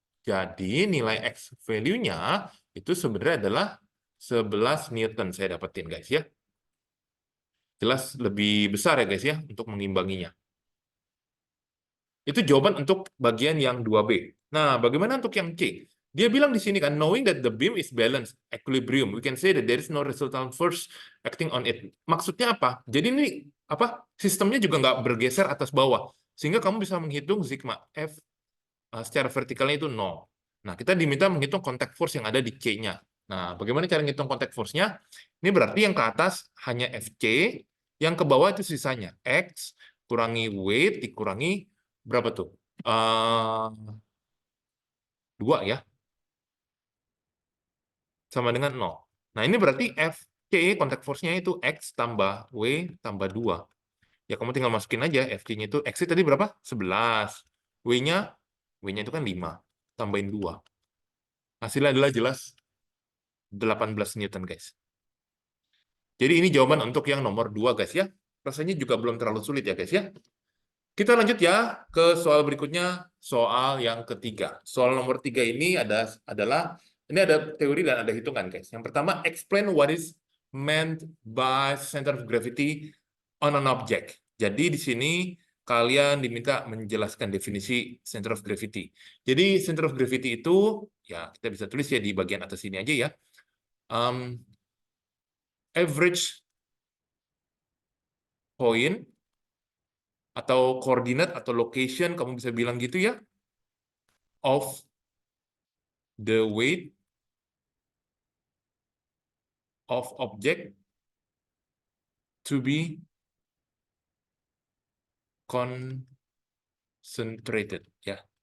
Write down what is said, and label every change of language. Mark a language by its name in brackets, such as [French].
[Indonesian] Jadi nilai X value-nya itu sebenarnya adalah 11 Newton saya dapetin, guys ya. Jelas lebih besar ya, guys ya, untuk mengimbanginya. Itu jawaban untuk bagian yang 2B. Nah, bagaimana untuk yang C? Dia bilang di sini kan, [English] knowing that the beam is balanced, equilibrium, we can say that there is no resultant force acting on it. [Indonesian] Maksudnya apa? Jadi ini apa? Sistemnya juga nggak bergeser atas bawah. Sehingga kamu bisa menghitung sigma F secara vertikalnya itu 0. Nah, kita diminta menghitung contact force yang ada di C-nya. Nah, bagaimana cara menghitung contact force-nya? Ini berarti yang ke atas hanya FC, yang ke bawah itu sisanya. X kurangi weight dikurangi berapa tuh? 2 ya, sama dengan 0. Nah, ini berarti FC, contact force-nya itu X tambah W tambah 2. Ya, kamu tinggal masukin aja. FC-nya itu, X tadi berapa? 11. W-nya itu kan 5. Tambahin 2. Hasilnya adalah jelas 18 Newton, guys. Jadi ini jawaban untuk yang nomor 2, guys ya. Rasanya juga belum terlalu sulit ya, guys ya. Kita lanjut ya ke soal berikutnya, soal yang ketiga. Soal nomor 3 ini adalah ini ada teori dan ada hitungan, guys. Yang pertama, [English] explain what is meant by center of gravity on an object. [Indonesian] Jadi di sini kalian diminta menjelaskan definisi center of gravity. Jadi center of gravity itu ya kita bisa tulis ya di bagian atas ini aja ya. [English] Average point [Indonesian] atau koordinat atau [English] location, [Indonesian] kamu bisa bilang gitu ya, [English] of the weight of object to be concentrated ya.